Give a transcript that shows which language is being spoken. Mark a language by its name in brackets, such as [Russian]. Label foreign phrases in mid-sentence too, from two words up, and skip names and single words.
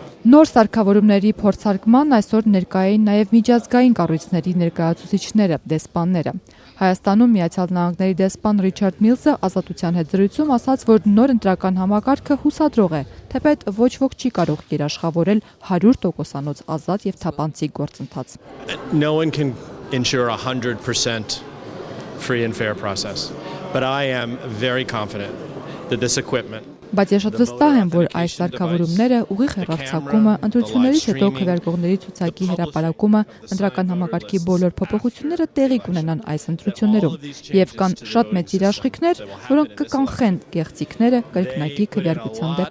[Armenian] Նոր սարքավորումների փորձարկման այսօր ներկա էին նաև միջազգային կառույցների ներկայացուցիչները, դեսպանները։ Հայաստանում Միացյալ Նահանգների դեսպան Ռիչարդ Միլսը Ազատության հետ զրույցում ասաց, որ նոր ընտրական համակարգը հուսադրող է, թեպետ ոչ ոք չի կարող երաշխավորել 100%-անոց ազատ եւ թափանցիկ գործընթաց։ [English] No one can ensure 100% free and fair process, but I am very confident that this equipment [Armenian] Բայց ես շատ վստահ եմ, որ այս սարքավորումները, ուղիղ հեռարձակումը, ընտրություններից հետո քվեարկողների ցուցակի հրապարակումը, ընտրական համակարգի բոլոր փոփոխությունները տեղի կունենան այս ընտրություններում, եւ կան շատ մեծ երաշխիքներ, որոնք կկանխեն գեղձիկները, կրկնակի քվեարկության